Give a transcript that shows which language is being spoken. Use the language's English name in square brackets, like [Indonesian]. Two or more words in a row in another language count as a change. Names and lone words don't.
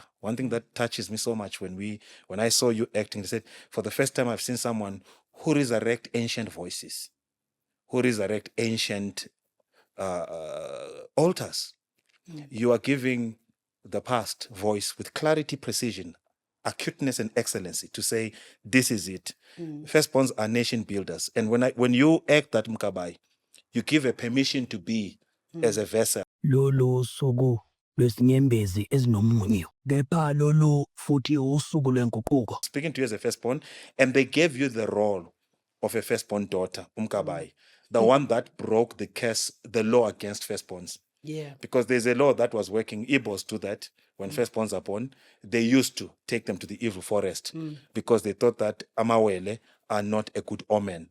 [English] One thing that touches me so much when I saw you acting, they said, for the first time I've seen someone who resurrect ancient voices, who resurrect ancient altars. You are giving the past voice with clarity, precision, acuteness, and excellency to say, this is it. Firstborns are nation builders. And when you act that Mkabai, you give a permission to be as a vessel. [Zulu] Lolo suku lwesinyembezi ezinomunyu. Kepha lolo futhi usuku lwenguquko. [English] Speaking to you as a firstborn, and they gave you the role of a firstborn daughter, Umkabai, the one that broke the curse, the law against firstborns. Yeah. Because there's a law that was working. Igbos do that. When firstborns are born, they used to take them to the evil forest because they thought that amawele are not a good omen.